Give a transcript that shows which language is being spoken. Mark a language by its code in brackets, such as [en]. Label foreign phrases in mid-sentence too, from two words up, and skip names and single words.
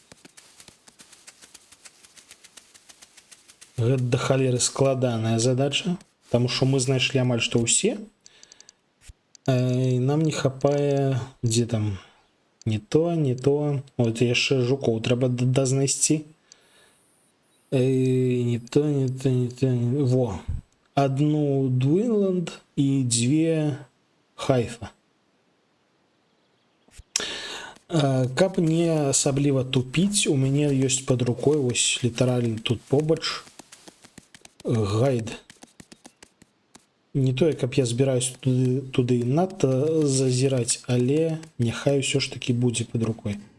[be] Гэта да халеры складаная задача, таму што мы знайшлі амаль што ўсе. Нам не хапае, дзе там, не то. От яшчэ жукоў трэба дазнайсці. Не то. Во. [ru] Одну Дуинланд и две Хайфа. [be] Каб не асабліва тупіць, у мяне ёсць пад рукой, ось літаральна тут побач, гайд. Не тое, каб я збіраюсь туды надта зазіраць, але няхай усё ж такі будзе пад рукой.